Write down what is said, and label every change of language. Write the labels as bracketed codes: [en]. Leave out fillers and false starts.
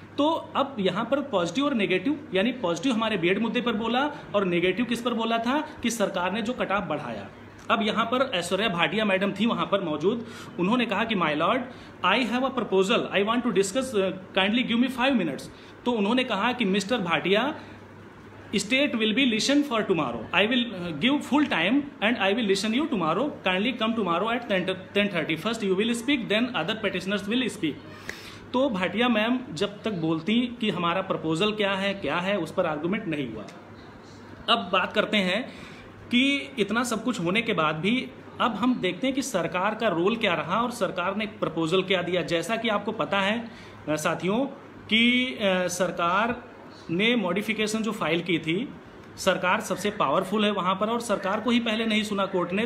[hi] तो अब यहाँ पर पॉजिटिव और नेगेटिव, यानी पॉजिटिव हमारे बीएड मुद्दे पर बोला और नेगेटिव किस पर बोला था कि सरकार ने जो कट ऑफ बढ़ाया। अब यहाँ पर ऐश्वर्या भाटिया मैडम थी वहाँ पर मौजूद, उन्होंने कहा कि [en] My lord, I have a proposal, I want to discuss, kindly give me 5 minutes. [hi] तो उन्होंने कहा कि [en] Mister Bhatia, state will be listened for tomorrow. I will give full time and I will listen you tomorrow. Kindly come tomorrow at 10:30. First you will speak, then other petitioners will speak. [hi] तो Bhatia ma'am जब तक बोलती कि हमारा proposal क्या है उस पर आर्गुमेंट नहीं हुआ। अब बात करते हैं कि इतना सब कुछ होने के बाद भी अब हम देखते हैं कि सरकार का रोल क्या रहा और सरकार ने प्रपोजल क्या दिया। जैसा कि आपको पता है साथियों कि सरकार ने मॉडिफिकेशन जो फाइल की थी, सरकार सबसे पावरफुल है वहाँ पर और सरकार को ही पहले नहीं सुना कोर्ट ने।